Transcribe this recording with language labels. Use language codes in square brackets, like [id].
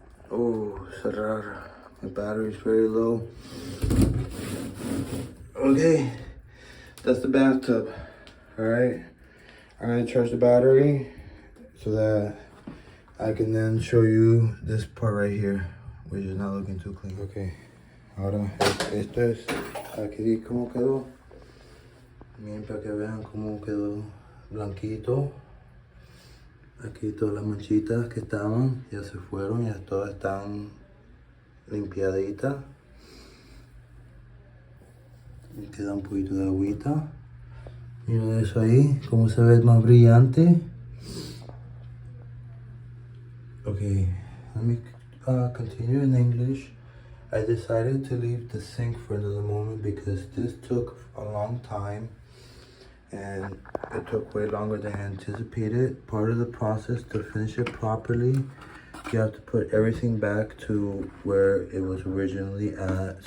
[es] Oh, cerrar. [en] My battery's very low. Okay, that's the bathtub. Alright, I'm gonna charge the battery so that I can then show you this part right here, which is not looking too clean. [es] Okay, ahora esto es aquí como quedó. Miren para que vean cómo quedó blanquito. Aquí todas las manchitas que estaban ya se fueron, ya todas están limpiaditas. Y queda un poquito de agüita. Miren eso ahí, cómo se ve más brillante. [en] Okay, let me continue in English. I decided to leave the sink for another moment because this took a long time and it took way longer than anticipated. Part of the process to finish it properly, you have to put everything back to where it was originally at.